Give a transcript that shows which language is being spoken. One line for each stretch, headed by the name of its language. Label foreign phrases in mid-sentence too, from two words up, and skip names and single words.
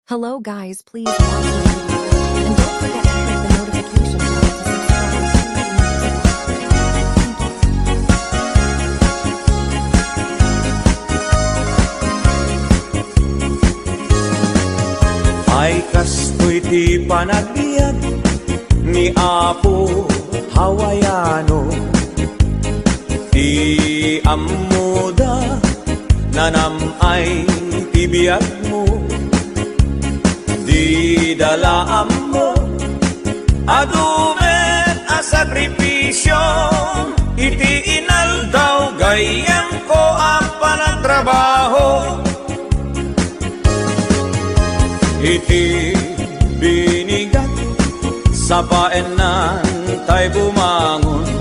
English: Hello guys, please watch my video and don't forget to click the notification bell to subscribe.
Iloko: Ay kastoy ti panagbiag ni Apo Hawaiano, ti amuda nanamay ti biag mo, di dalaan mo adumet a sakripisyo, iti inaldaw gayem ko ang panagtrabaho, iti binigat sa paenan tay bumangon,